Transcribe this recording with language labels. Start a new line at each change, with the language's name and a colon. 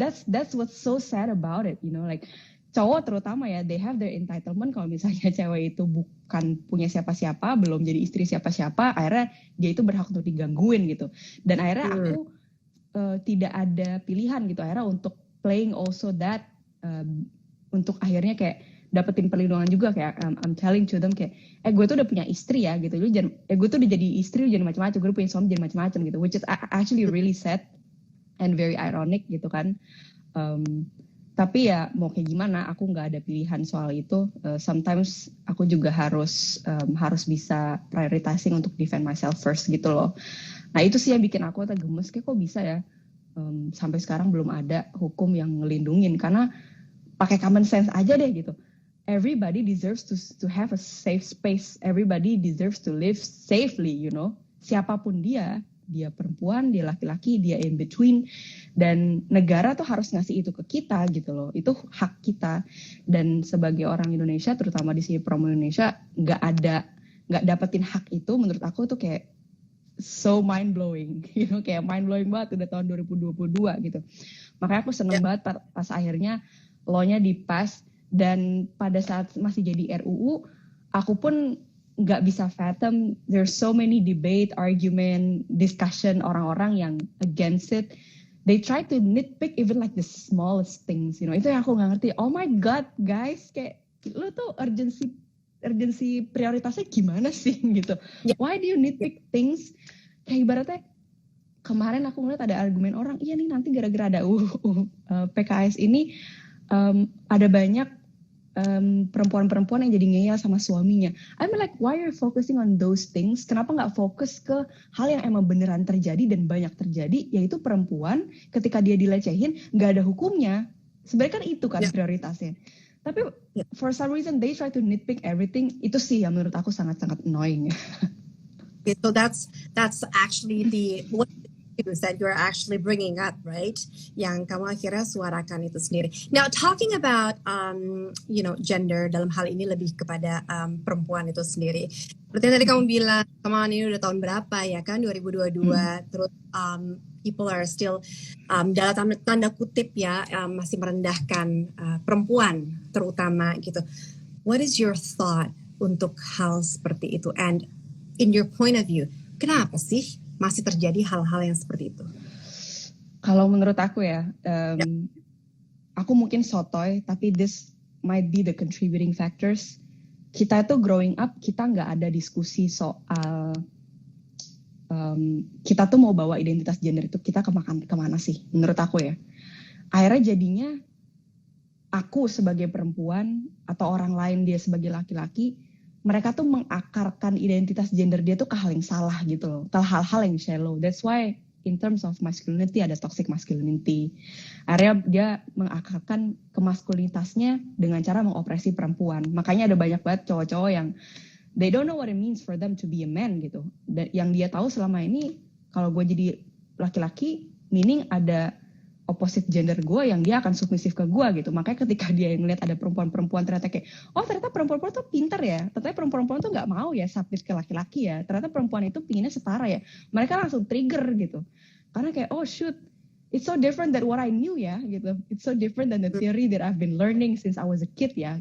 English: That's what's so sad about it, like
Indonesian: cowok terutama ya,
English: they have their entitlement.
Indonesian: Kalau misalnya cewek itu bukan punya siapa-siapa, belum jadi istri siapa-siapa, akhirnya dia itu berhak untuk digangguin gitu. Dan akhirnya aku tidak ada pilihan gitu, akhirnya untuk
English: playing also that,
Indonesian: untuk akhirnya kayak dapetin perlindungan juga, kayak
English: I'm telling to them
Indonesian: kayak, gue tuh udah punya istri ya gitu, lu jangan, gue tuh udah jadi istri, lu jangan macam-macam, gue udah punya suami jangan macam-macam gitu,
English: which is actually really sad and very ironic
Indonesian: gitu kan. Tapi ya mau kayak gimana, aku nggak ada pilihan soal itu. Sometimes aku juga harus bisa prioritizing untuk
English: defend myself first
Indonesian: gitu loh. Nah itu sih yang bikin aku gemes, kayak kok bisa ya sampai sekarang belum ada hukum yang ngelindungin. Karena pakai common sense aja deh gitu.
English: Everybody deserves to have a safe space. Everybody deserves to live safely, you know.
Indonesian: Siapapun dia perempuan, dia laki-laki, dia in between. Dan negara tuh harus ngasih itu ke kita gitu loh. Itu hak kita. Dan sebagai orang Indonesia, terutama di sini perempuan Indonesia, nggak dapetin hak itu, menurut aku tuh kayak
English: so mind blowing, you know,
Indonesian: kayak
English: mind blowing
Indonesian: banget udah tahun 2022 gitu. Makanya aku seneng banget pas akhirnya law-nya di-pass. Dan pada saat masih jadi RUU, aku pun nggak bisa fathom,
English: there's so many debate, argument, discussion
Indonesian: orang-orang yang
English: against it. They try to nitpick even like the smallest things, you know.
Indonesian: Itu yang aku nggak ngerti.
English: Oh my God, guys,
Indonesian: kayak lu tuh urgency prioritasnya gimana sih gitu.
English: Why do you nitpick things?
Indonesian: Kayak ibaratnya kemarin aku ngeliat ada argumen orang, iya nih nanti gara-gara ada PKS ini ada banyak perempuan-perempuan yang jadi ngeyel sama suaminya.
English: I'm like, why are you focusing on those things?
Indonesian: Kenapa nggak fokus ke hal yang emang beneran terjadi dan banyak terjadi, yaitu perempuan ketika dia dilecehin nggak ada hukumnya. Sebenarnya kan itu kan prioritasnya.
English: Tapi for some reason they try to nitpick everything.
Indonesian: Itu sih yang menurut aku sangat-sangat annoying.
English: So that's actually the issues that you're actually bringing up, right?
Indonesian: Yang kamu akhirnya suarakan itu sendiri.
English: Now, talking about,
Indonesian: gender dalam hal ini lebih kepada perempuan itu sendiri. Seperti yang tadi kamu bilang, kemarin ini udah tahun berapa ya kan, 2022, terus
English: people are still,
Indonesian: dalam tanda kutip ya, masih merendahkan perempuan terutama gitu.
English: What is your thought
Indonesian: untuk hal seperti itu?
English: And in your point of view,
Indonesian: kenapa sih masih terjadi hal-hal yang seperti itu? Kalau menurut aku ya, aku mungkin sotoy, tapi
English: this might be the contributing factors.
Indonesian: Kita itu
English: growing up,
Indonesian: kita nggak ada diskusi soal kita tuh mau bawa identitas gender itu kita kemana sih, menurut aku ya. Akhirnya jadinya aku sebagai perempuan atau orang lain dia sebagai laki-laki, mereka tuh mengakarkan identitas gender dia tuh ke hal yang salah gitu loh, ke hal-hal yang shallow.
English: That's why in terms of masculinity ada toxic masculinity.
Indonesian: Akhirnya dia mengakarkan kemaskulinitasnya dengan cara mengopresi perempuan. Makanya ada banyak banget cowok-cowok yang
English: they don't know what it means for them to be a man
Indonesian: gitu. Dan yang dia tahu selama ini kalau gue jadi laki-laki, meaning ada opposite gender gue yang dia akan submisif ke gue gitu. Makanya ketika dia ngeliat ada perempuan-perempuan ternyata kayak, oh ternyata perempuan-perempuan tuh pintar ya. Ternyata perempuan-perempuan tuh gak mau ya submit ke laki-laki ya. Ternyata perempuan itu pinginnya setara ya. Mereka langsung trigger gitu. Karena kayak,
English: oh shoot, it's so different than what I knew ya gitu. It's so different than the theory that I've been learning since I was a kid ya.